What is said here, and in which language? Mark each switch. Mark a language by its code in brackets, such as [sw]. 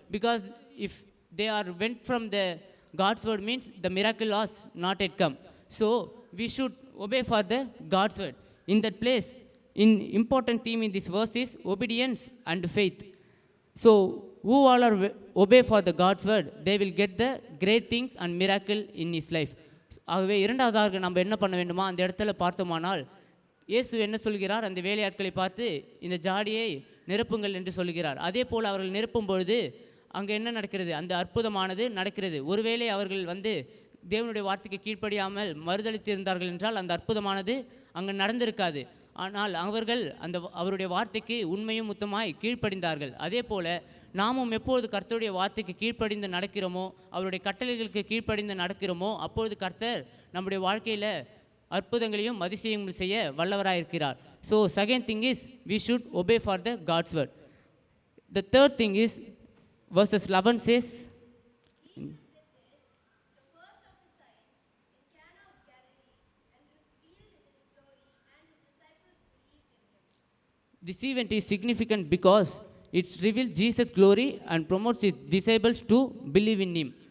[en] Because if they are went from the God's word, means the miracle was not yet come. So we should obey for the God's word. In that place, important theme in this verse is obedience and faith. So who all are obey for the God's word, they will get the great things and miracle in his life. [ta] ஆகவே இரண்டாவதாக நம்ம என்ன பண்ண வேண்டுமா, அந்த இடத்துல பார்த்தோமானால் இயேசு என்ன சொல்கிறார், அந்த வேலையாட்களை பார்த்து இந்த ஜாடியை நிரப்புங்கள் என்று சொல்கிறார். அதே போல் அவர்கள் நிரப்பும் பொழுது அங்கே என்ன நடக்கிறது, அந்த அற்புதமானது நடக்கிறது. ஒருவேளை அவர்கள் வந்து தேவனுடைய வார்த்தைக்கு கீழ்ப்படியாமல் மறுதளித்து இருந்தார்கள் என்றால் அந்த அற்புதமானது அங்கே நடந்திருக்காது. ஆனால் அவர்கள் அவருடைய வார்த்தைக்கு உண்மையும் முத்தமாய் கீழ்ப்படிந்தார்கள். அதே போல நாமும் எப்பொழுது கர்த்தருடைய வார்த்தைக்கு கீழ்ப்படிந்து நடக்கிறோமோ, அவருடைய கட்டளைகளுக்கு கீழ்ப்படிந்து நடக்கிறோமோ, அப்பொழுது கர்த்தர் நம்முடைய வாழ்க்கையில் அற்புதங்களையும் அதிசயங்களும் செய்ய வல்லவராயிருக்கிறார். [en] So second thing is we should obey for the God's word. The third thing is verses 11 says, this event is significant because it reveals Jesus' glory and promotes his disciples to believe in him.